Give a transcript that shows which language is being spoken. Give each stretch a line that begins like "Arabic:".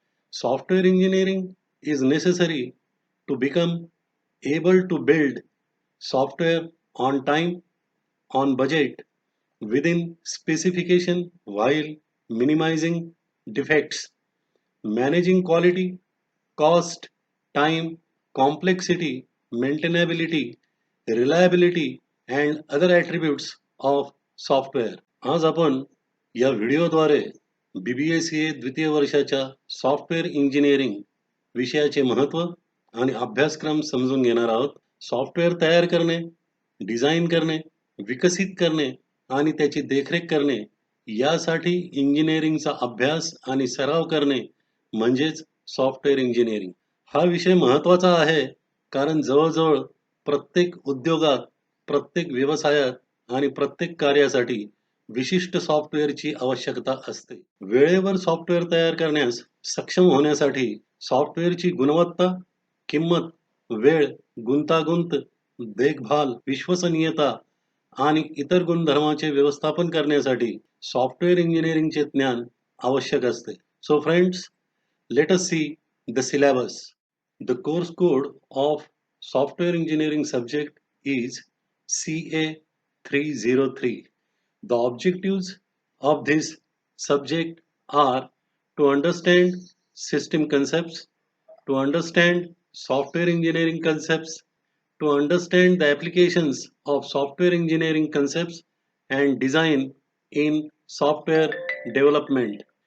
English: Software engineering is necessary to become able to build software on time, on budget, within specification while minimizing defects, managing quality, cost, time, complexity, maintainability, reliability and other attributes of software.
Marathi: आज आपण या व्हिडिओद्वारे BBA-CA द्वितीय वर्षाच्या software engineering विषयाचे महत्त्व आणि अभ्यासक्रम समजून घेणार आहोत. सॉफ्टवेअर तयार करणे, डिझाइन करणे, विकसित करणे आणि त्याची देखरेख करणे यासाठी इंजिनिअरिंगचा अभ्यास आणि सराव करणे म्हणजेच सॉफ्टवेअर इंजिनिअरिंग. हा विषय महत्त्वाचा आहे कारण जवळजवळ प्रत्येक उद्योगात, प्रत्येक व्यवसायात आणि प्रत्येक कार्यासाठी विशिष्ट सॉफ्टवेअरची आवश्यकता असते. वेळेवर सॉफ्टवेअर तयार करण्यास सक्षम होण्यासाठी सॉफ्टवेअरची गुणवत्ता, किंमत, वेळ, गुंतागुंत, देखभाल, विश्वसनीयता आणि इतर गुणधर्मांचे व्यवस्थापन करण्यासाठी सॉफ्टवेअर इंजिनिअरिंगचे ज्ञान आवश्यक असते.
English: So friends, let us see the syllabus. The course code of software engineering subject is CA303. The objectives of this subject are to understand system concepts, to understand software engineering concepts, to understand the applications of software engineering concepts and design in software development.